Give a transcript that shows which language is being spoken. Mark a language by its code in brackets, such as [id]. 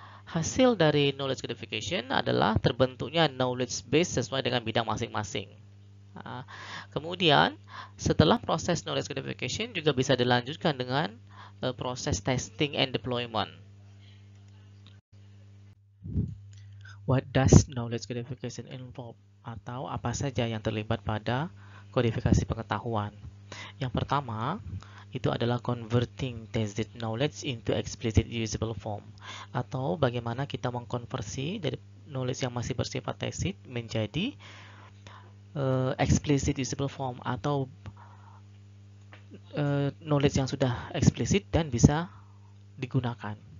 [id] Hasil dari knowledge codification adalah terbentuknya knowledge base sesuai dengan bidang masing-masing. Kemudian setelah proses knowledge codification juga bisa dilanjutkan dengan proses testing and deployment. [en] What does knowledge codification involve? [id] Atau apa saja yang terlibat pada kodifikasi pengetahuan? Yang pertama itu adalah [en] converting tacit knowledge into explicit usable form, [id] atau bagaimana kita mengkonversi dari knowledge yang masih bersifat tacit menjadi [en] explicit usable form [id] atau knowledge yang sudah eksplisit dan bisa digunakan.